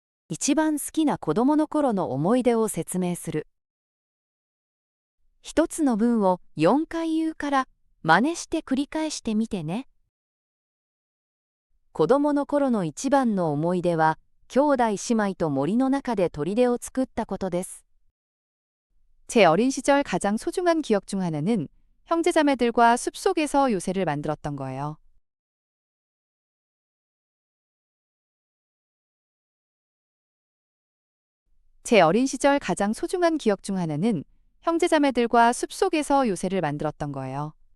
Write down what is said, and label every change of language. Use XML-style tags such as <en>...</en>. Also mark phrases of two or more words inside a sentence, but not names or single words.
<ja>一番好きな子供の頃の思い出を説明する。一つの文を4回言うから真似して繰り返してみてね。子供の頃の一番の思い出は、兄弟姉妹と森の中で砦を作ったことです。</ja> <ko>제 어린 시절 가장 소중한 기억 중 하나는 형제자매들과 숲속에서 요새를 만들었던 거예요. 제 어린 시절 가장 소중한 기억 중 하나는 형제자매들과 숲속에서 요새를 만들었던 거예요.</ko>